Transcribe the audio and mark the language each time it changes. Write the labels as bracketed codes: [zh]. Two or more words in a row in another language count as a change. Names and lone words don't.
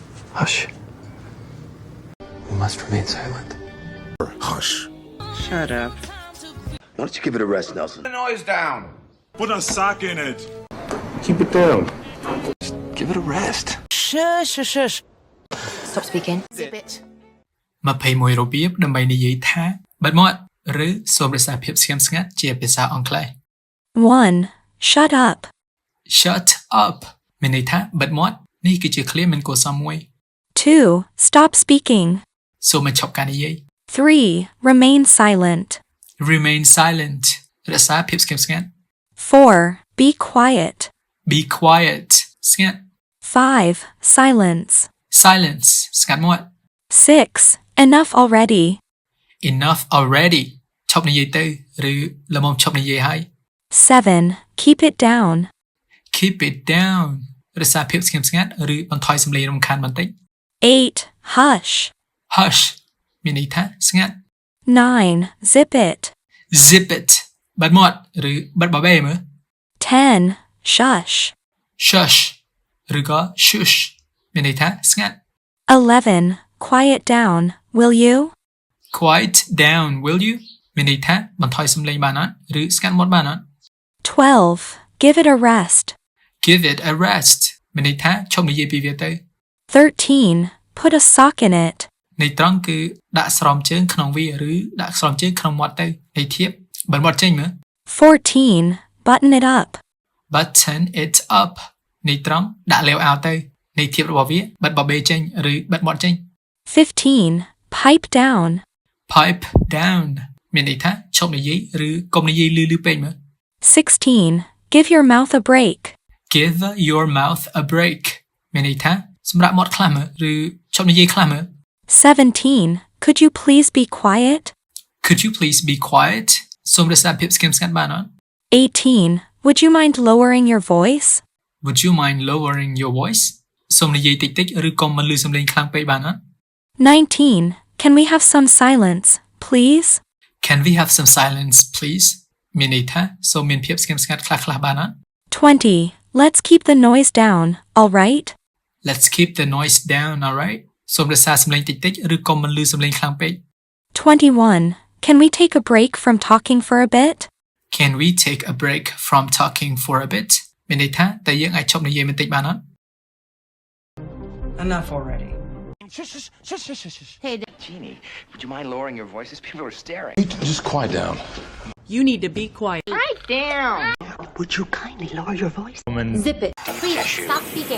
[en] Hush. We must remain silent. Hush. Shut up. Why don't you give it a rest, Nelson? The noise down. Put a sock in it. Keep it down. Just give it a rest. Shush. Stop speaking. Zip it. [km] 21 របៀបដើម្បីនិយាយថាបិទមាត់ឬសូមរក្សាភាពស្ងៀមស្ងាត់ជាភាសាអង់គ្លេស [en] 1. Shut up. Shut up [km] មានន័យថាបិទមាត់នេះគឺជាឃ្លាមានគួរសមមួយ [en] 2. Stop speaking. [km] សូមបញ្ឈប់ការនិយាយ [en] 3. Remain silent. Remain silent [km] រក្សាភាពស្ងៀមស្ងាត់ [en] 4. Be quiet. Be quiet ស្ងាត់ 5. Silence. [km] Silence ស្ងាត់មាត់ [en] 6. Enough already. Enough already [km] ឈប់និយាយទៅឬល្មមឈប់និយាយហើយ [en] 7. Keep it down. Keep it down [km] រក្សាភាពស្ងៀមស្ងាត់ឬបន្ថយសំឡេងរំខានបន្តិច [en] 8. Hush. [km] Hush មានន័យថាស្ងាត់ [en] 9. Zip it. Zip it [km] បិទមាត់ឬបិទបបេមើល [en] 10. Shush. [km] Shush ឬក៏ shush មានន័យថាស្ងាត់ [en] 11. Quiet down, will you? Quiet down will you [km] មានន័យថាបន្ថយសំឡេងបានអត់ឬស្ងាត់មាត់បានអត់ [en] 12. Give it a rest. Give it a rest [km] មានន័យថាឈប់និយាយពីវាទៅ [en] 13. Put a sock in it. [km] ន័យត្រង់គឺដាក់ស្រោមជើងក្នុងវាឬដាក់ស្រោមជើងក្នុងមាត់ទៅន័យធៀបបិទមាត់ចេញមើល [en] 14. Button it up. Button it up [km] ន័យត្រង់ដាក់លាវអាវទៅន័យធៀបរបស់វាបិទបបេចេញឬបិទមាត់ចេញ [en] 15. Pipe down. Pipe down [km] មានន័យថាឈប់និយាយឬកុំនិយាយលឺពេកមើល [en] 16. Give your mouth a break. Give your mouth a break [km] មានន័យថាសម្រាប់មាត់ខ្លះមើលឬឈប់និយាយខ្លះមើល [en] 17. Could you please be quiet? Could you please be quiet [km] សូមរក្សាភាពស្ងៀមស្ងាត់បានអត់ [en] 18. Would you mind lowering your voice? Would you mind lowering your voice [km] សូមនិយាយតិចៗឬកុំមិនលឺសំឡេងខ្លាំងពេកបានអត់ [en] 19. Can we have some silence, please? Can we have some silence please [km] មានន័យថាសូមមានភាពស្ងៀមស្ងាត់ខ្លះៗបានអត់ [en] 20. Let's keep the noise down, all right? Let's keep the noise down alright [km] សូមរក្សាសំឡេងតិចៗឬកុំមិនលឺសំឡេងខ្លាំងពេក [en] 21. Can we take a break from talking for a bit? Can we take a break from talking for a bit [km] មានន័យថាតើយើងអាចឈប់និយាយបន្តិចបានអត់ [en] Enough already. Shush. Hey, Jeannie, would you mind lowering your voices? People are staring. Just quiet down. You need to be quiet. right down. Would you kindly lower your voice? Zip it. Please stop speaking.